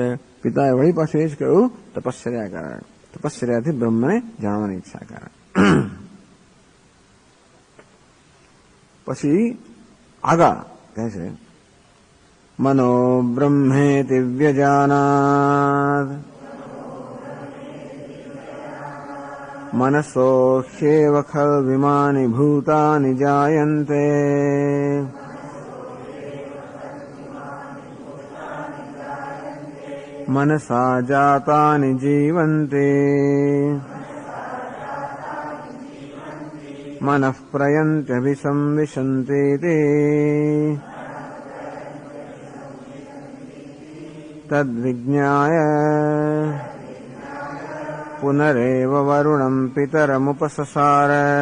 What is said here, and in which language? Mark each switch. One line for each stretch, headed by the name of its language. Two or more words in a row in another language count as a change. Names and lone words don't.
Gujarati: પિતાએ વળી પાછું એ જ કહ્યું, તપશ્ચર્યા કર. તપશ્ચર્યાથી બ્રહ્મને જાણવાની ઈચ્છા કર. પછી આગળ કહે છે,
Sanskrit: મનો બ્રહ્મેતિ વ્યજાનાત મનસો ह्येव खल्विमानि भूतानि जायन्ते मनसा जातानि जीवन्ते मनः प्रयन्त्यभिसंविशन्ते ते तद्विज्ञाय पुनरेव वरुणं पितरमुपससार